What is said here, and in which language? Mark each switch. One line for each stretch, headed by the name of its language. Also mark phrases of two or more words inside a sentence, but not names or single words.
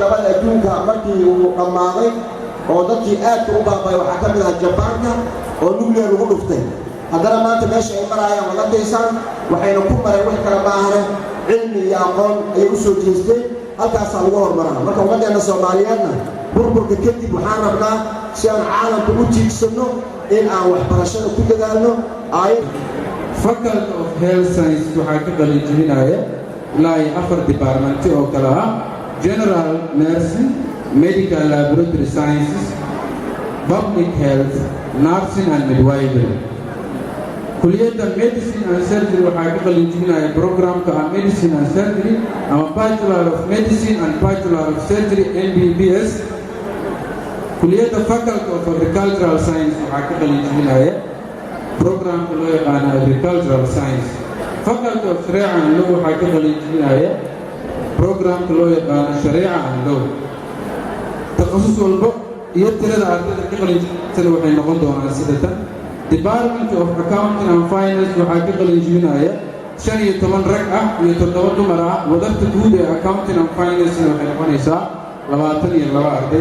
Somali: labada adduunka markii uu dhammaaday oo dadkii aadka u baabay waxaa ka mid ah Jabaanka oo nuclear lagu dhuftay haddana maanta meesha ay marayaan wada deysaan waxayna ku mareen wax kala baahane cilmi iyo aqoon ay u soo jeesteen halkaas lagu hormaraa marka ummadeena Soomaaliyeedna burburka kadib waxaan rabnaa si aan caalamka u tiigsano in aan waxbarashada ku dadaalno Faculty of Health Science waxaa ka qalin jebinaya ilaa 4 department oo kala ah General Nursing, Medical Laboratory Sciences, Public Health, Nursing and Midwifery. Kulliyadda Medicine and Surgery waxaa ka qalin jebinaya programka Medicine and Surgery ama Bachelor of Medicine and Bachelor of Surgery MBBS. Kulliyadda Faculty of Agricultural Science waxaa ka qalin jebinaya programka loo yaqaan Agricultural Science. Faculty of Sharia and Law waxaa ka qalin jebinaya programka loo yaqaan Sharia and Law. Takhasus walba iyo tirada ardayda ka qalin jebinaysa waxay noqon doonaan sida tan Department of Accounting and Finance waxaa ka qalin jebinaya 15 rag ah iyo 7 dumar ah wadarta guud ee Accounting and Finance waxay noqonaysaa 22 arday.